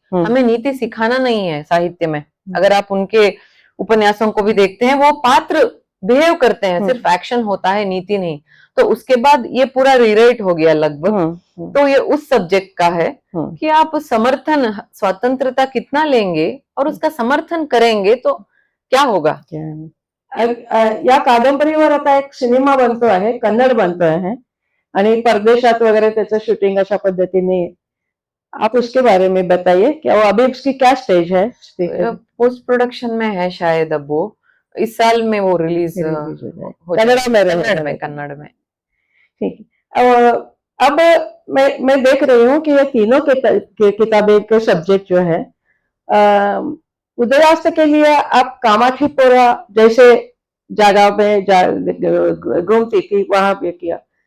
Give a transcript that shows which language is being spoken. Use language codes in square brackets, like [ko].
[hi] हमें नीति सिखाना नहीं है साहित्य में। अगर आप उनके उपन्यासों को भी देखते हैं, वो पात्र बिहेव करते हैं, सिर्फ एक्शन होता है, नीति नहीं। तो उसके बाद ये पूरा रीराइट हो गया लगभग। तो ये उस सब्जेक्ट का है कि आप समर्थन, स्वतंत्रता कितना लेंगे और उसका समर्थन करेंगे तो क्या होगा? [mr] या कादंबरीवर आता एक सिनेमा बनतो आहे, कन्नड बनतो आहे आणि परदेशात वगैरे त्याचं शूटिंग अशा पद्धतीने, [hi] आप उसके बारे में बताइए क्या वो अभी उसकी क्या स्टेज है? पोस्ट प्रोडक्शन में है शायद, अब वो इस साल में वो रिलीज कन्नड़ में। ठीक है। अब मैं देख रही हूँ कि ये तीनों किताबें के सब्जेक्ट जो है, उदयास्त के लिए आप कामाठीपुरा जैसे जगह में घूमती थी, वहां पे किया।